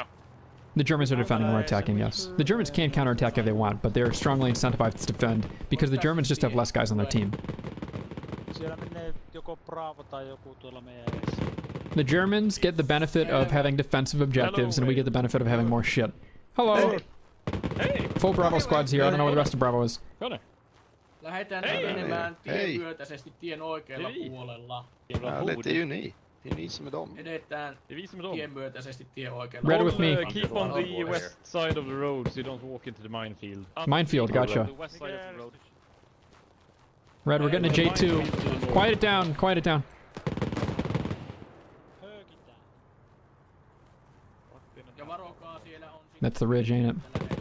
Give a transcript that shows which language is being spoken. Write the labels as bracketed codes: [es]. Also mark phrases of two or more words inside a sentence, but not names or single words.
[en] The Germans are defending, we're attacking, yes. The Germans can counterattack if they want, but they're strongly incentivized to defend, because the Germans just have less guys on their team. The Germans get the benefit of having defensive objectives, and we get the benefit of having more shit. Hello! Hey! Full Bravo squad's here, I don't know where the rest of Bravo is. [fi] Lähetään etenemään tienmyötäisesti tien oikealla puolella. [sv] Det är ju ni. Det är ni som är dem. [fi] Edetään tienmyötäisesti tien oikealla. [en] Red with me. Keep on the west side of the road so you don't walk into the minefield. Minefield, gotcha. The west side of the road. Red, we're getting to J2. Quiet it down, quiet it down. That's the ridge, ain't it?